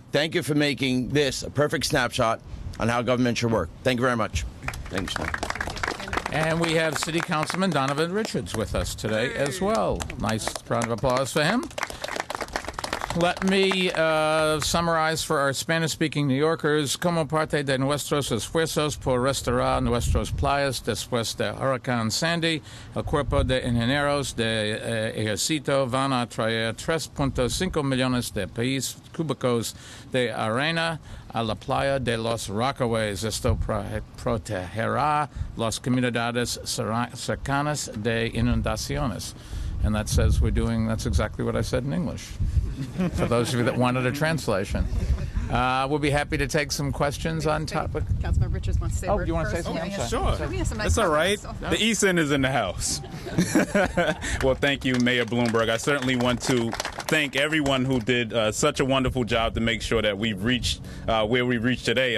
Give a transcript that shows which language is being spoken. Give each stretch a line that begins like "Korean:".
English: Thank you for making this a perfect snapshot on how government should work. Thank you very much. Thanks, Sean. And we have City Councilman Donovan Richards with us today as well. Nice round of applause for him. Let me summarize for our Spanish-speaking New Yorkers.
Spanish: Como parte de nuestros esfuerzos por restaurar nuestras playas después de Huracán Sandy, el Cuerpo de Ingenieros de Ejército van a traer 3.5 millones de pies cúbicos de arena a la playa de los Rockaways. Esto protegerá las comunidades cercanas de inundaciones.
English: And that says that's exactly what I said in English. For those of you that wanted a translation. We'll be happy to take some questions on topic. Councilman Richards wants to say a word you want to say first. something? Yeah, Sure. That's all right. The East End is in the house. Well, thank you, Mayor Bloomberg. I certainly want to thank everyone who did such a wonderful job to make sure that we've reached where we've reached today.